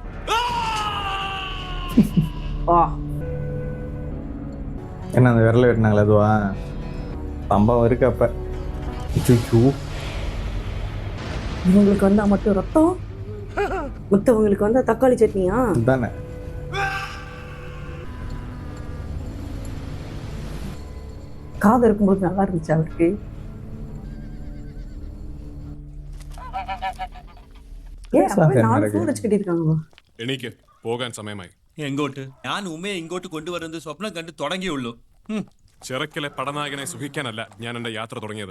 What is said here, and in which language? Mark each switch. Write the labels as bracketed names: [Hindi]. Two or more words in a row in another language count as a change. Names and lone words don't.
[Tamil] என்ன அந்த விரல வெட்டினாங்களா அதுவா சம்பவம் இருக்கு அப்ப. இவங்களுக்கு வந்தா மட்டும் ரத்தம், மற்றவங்களுக்கு வந்தா தக்காளி சட்னியா தானே. காது இருக்கும்போது நல்லா இருந்துச்சு அவருக்கு. [Malayalam] എനിക്ക് പോകാൻ സമയമായി. എങ്ങോട്ട്? ഞാൻ ഉമ്മയെ ഇങ്ങോട്ട് കൊണ്ടുവരുന്നത് സ്വപ്നം കണ്ട് തുടങ്ങിയുള്ളൂ. ചിറക്കിലെ പടനായകനെ സുഖിക്കാനല്ല ഞാൻ എന്റെ യാത്ര തുടങ്ങിയത്.